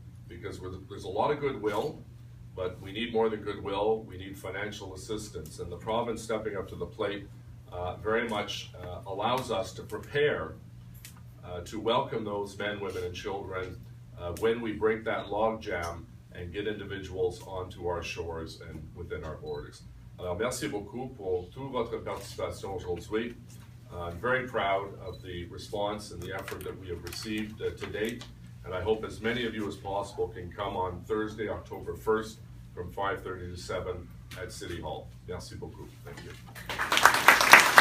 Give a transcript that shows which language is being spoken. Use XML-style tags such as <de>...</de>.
<en>Because there's a lot of goodwill, but we need more than goodwill, we need financial assistance. And the province stepping up to the plate very much allows us to prepare to welcome those men, women, and children when we break that log jam and get individuals onto our shores and within our borders.</en> <fr>Alors, merci beaucoup pour toute votre participation aujourd'hui.</fr> <en>I'm very proud of the response and the effort that we have received to date, and I hope as many of you as possible can come on Thursday, October 1st from 5:30 to 7 at City Hall.</en> <fr>Merci beaucoup.</fr> <en>Thank you.</en>